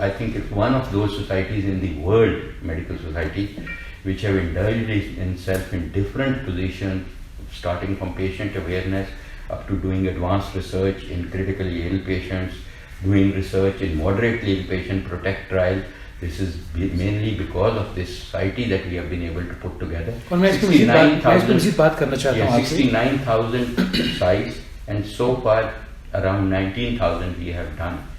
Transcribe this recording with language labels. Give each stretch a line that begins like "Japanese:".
English: I think it's one of those societies in the world, medical society, which have indulged itself in different positions, starting from patient awareness up to doing advanced research in critically ill patients, doing research in moderately ill patient PROTECT trial. This is mainly because of this society that we have been able to put together.
Urdu: اور میں اس پہ مزید بات کرنا چاہتا ہوں آپ سے.
English: 69,000 sites and so far around 19,000 we have done.